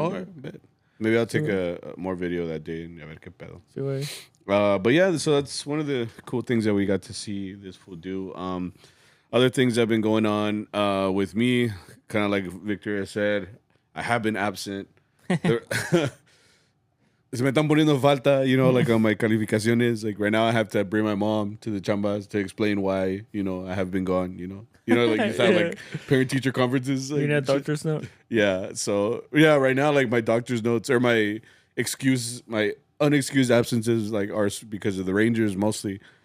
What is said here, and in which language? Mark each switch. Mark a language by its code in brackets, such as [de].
[en] Oh, right, bet. Maybe I'll take a more video that day and [es] a ver qué pedo. Sí, güey. [en] But yeah, so that's one of the cool things that we got to see this fool do. Other things that have been going on with me, kind of like Victoria said, I have been absent. [es] Se me están poniendo falta, [en] you know, like on my [es] calificaciones. [en] Like right now I have to bring my mom to the chambas to explain why, you know, I have been gone, you know. You know, like you have like parent-teacher conferences. Like, you need a doctor's note? Yeah. So, yeah, right now, like my doctor's notes or my unexcused absences, like are because of the Rangers mostly.